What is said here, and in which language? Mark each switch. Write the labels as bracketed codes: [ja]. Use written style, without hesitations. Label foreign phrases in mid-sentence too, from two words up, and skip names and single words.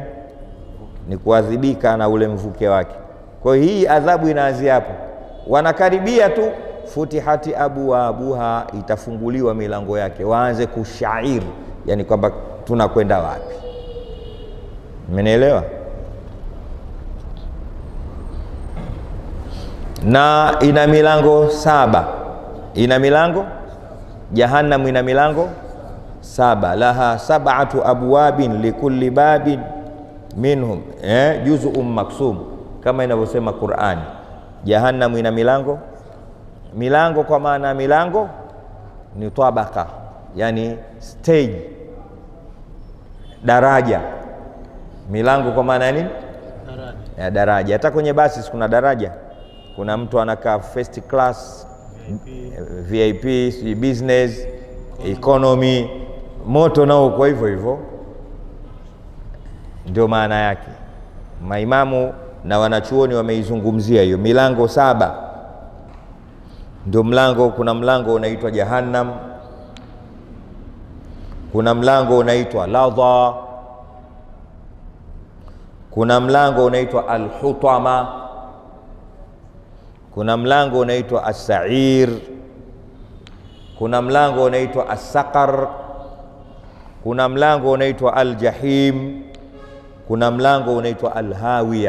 [sw] Ni kuadhibika na ule mvuke wake. Kwa hiyo hii adhabu inaanzia hapo, wanakaribia tu, [ar] فتحت أبوابها, [sw] itafunguliwa milango yake, waanze kushairi, yani kwamba tunakwenda wapi. Mmenielewa? Na ina milango 7. Ina milango jahannam, ina milango 7. [ar] لها 7 أبواب لكل باب منهم جزء مقسوم, [sw] kama inavyosema Qur'ani. Jahannam ina milango kwa maana milango ni tabaka, yani stage, daraja. Milango kwa maana nini? Daraja. Daraja. Hata kwenye basi kuna daraja. Kuna mtu anakaa [en] first class, [sw] VIP, business, economy, moto nao kwa hivyo hivyo. Ndio maana yake. Maimamu na wanachuoni wameizungumzia hiyo milango 7. Ndio mlango, kuna mlango unaitwa jahannam, kuna mlango unaitwa ladha, kuna mlango unaitwa al-hutama, kuna mlango unaitwa as-sa'ir, kuna mlango unaitwa as-saqar, kuna mlango unaitwa al-jahim, kuna mlango unaitwa al-hawiya.